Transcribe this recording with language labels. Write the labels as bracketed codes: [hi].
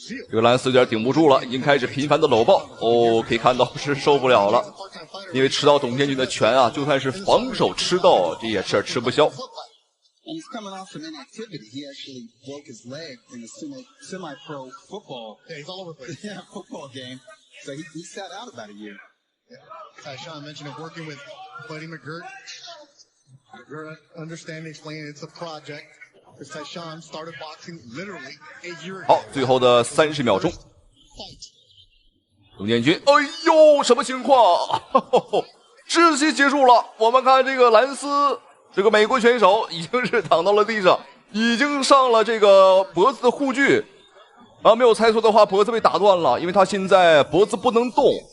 [zh] 这个兰斯有点顶不住了，已经开始频繁的搂抱。哦，可以看到是受不了了，因为吃到董建军的拳啊，就算是防守吃到，这也是吃不消。 [en] And he's coming off some inactivity. He actually broke his leg in a semi-pro football. Yeah, he's all over the place. Yeah, football game. So he sat out about a year. Yeah. Tyshawn mentioned it working with Buddy McGirt. McGirt understanding, explaining it's a project. Because Tyshawn started boxing literally a year ago. [zh] 好，最后的30秒钟，董建军，哎呦，什么情况？窒息结束了。我们看这个兰斯。这个美国选手已经是躺到了地上，已经上了这个脖子的护具啊，没有猜错的话，脖子被打断了，因为他现在脖子不能动。